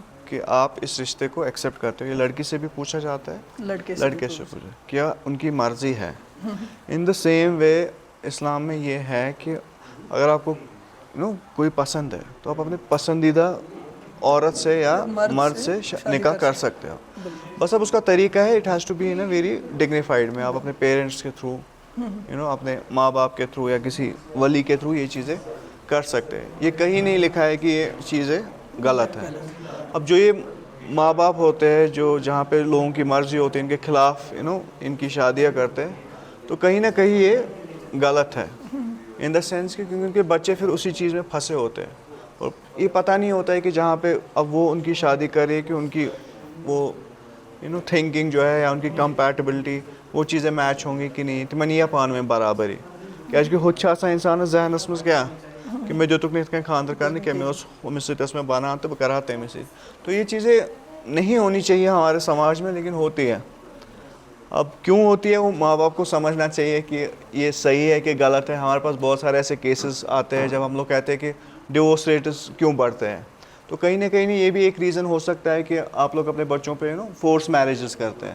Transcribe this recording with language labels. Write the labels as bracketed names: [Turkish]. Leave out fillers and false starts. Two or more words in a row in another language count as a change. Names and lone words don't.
[Urdu] کہ آپ اس رشتے کو ایکسیپٹ کرتے ہو. یہ لڑکی سے بھی پوچھا جاتا ہے, لڑکے سے پوچھا کیا ان کی مرضی ہے. [English] in the same way [Urdu] اسلام میں یہ ہے کہ اگر آپ کو کوئی پسند ہے تو آپ اپنے پسندیدہ عورت سے یا مرد سے نکاح کر سکتے ہو. بس اب اس کا طریقہ ہے, [English] it has to be in a very dignified manner. [Urdu] آپ اپنے پیرنٹس کے تھرو اپنے ماں باپ کے تھرو یا کسی ولی کے تھرو یہ چیزیں کر سکتے ہیں. یہ کہیں نہیں لکھا ہے کہ یہ چیزیں غلط ہیں. اب جو یہ ماں باپ ہوتے ہیں جو جہاں پہ لوگوں کی مرضی ہوتی ہے ان کے خلاف ان کی شادیاں کرتے ہیں, تو کہیں نہ کہیں یہ غلط ہے [English] in the sense [Urdu] کہ کیونکہ ان کے بچے پھر اسی چیز میں پھنسے ہوتے ہیں, اور یہ پتہ نہیں ہوتا ہے کہ جہاں پہ اب وہ ان کی شادی کرے کہ ان کی وہ تھنکنگ جو ہے یا ان کی کمپیٹیبلٹی وہ چیزیں میچ ہوں گی کہ نہیں. [Kashmiri] تمن یہ پان میں برابری کیازِ کہ ہوت چھِ آسان اِنسانَس ذہنَس منٛز کیٛاہ کہ مےٚ دیُتُکھ نہٕ یِتھ کٔنۍ خانٛدر کرنہٕ کینٛہہ, مےٚ اوس ہُمِس سۭتۍ ٲس مےٚ بنان تہٕ بہٕ کَرٕ ہا تٔمِس سۭتۍ. [Urdu] تو یہ چیزیں نہیں ہونی چاہیے ہمارے سماج میں, لیکن ہوتی ہے. اب کیوں ہوتی ہے وہ ماں باپ کو سمجھنا چاہیے کہ یہ صحیح ہے کہ غلط ہے. ہمارے پاس بہت سارے ایسے کیسز آتے ہیں جب ہم لوگ کہتے ہیں کہ [English] divorce rates [Urdu] کیوں بڑھتے ہیں, تو کہیں نہ کہیں یہ بھی ایک ریزن ہو سکتا ہے کہ آپ لوگ اپنے بچوں پہ [English] forced marriages [Urdu] کرتے ہیں.